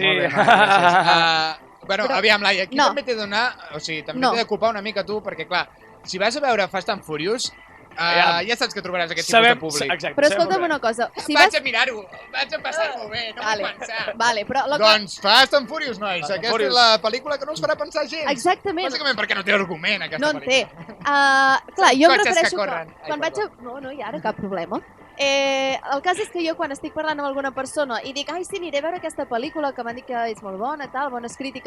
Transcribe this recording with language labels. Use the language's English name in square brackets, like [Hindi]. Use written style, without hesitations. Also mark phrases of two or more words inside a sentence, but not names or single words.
[Catalan] molt bé, gràcies. Bueno, Però- aviam, Laia, aquí No. també t'he de donar... O sigui, també No. t'he de culpar una mica tu, perquè, clar, si vas a veure Fast and Furious, ja saps que trobaràs aquest tipus de públic. Exacte, Però escolta'm una cosa. Si Vaig vas... a mirar-ho, vaig a passar-m'ho bé, no Vale, vull pensar. vale, però... Doncs Fast and Furious, nois. Fast and Aquesta Furious. és la pel·lícula que no us farà pensar gens. Exactament. Bàsicament perquè no té argument, aquesta No en té. pel·lícula. Clar, jo em Cotxes que refereixo que corren. Ai, quan vaig a... No, hi ha ara cap problema. El cas és que jo quan estic parlant amb alguna persona i dic, ai, sí, aniré a veure aquesta pel·lícula que m'han dit que és molt bona, tal, bones crítiques.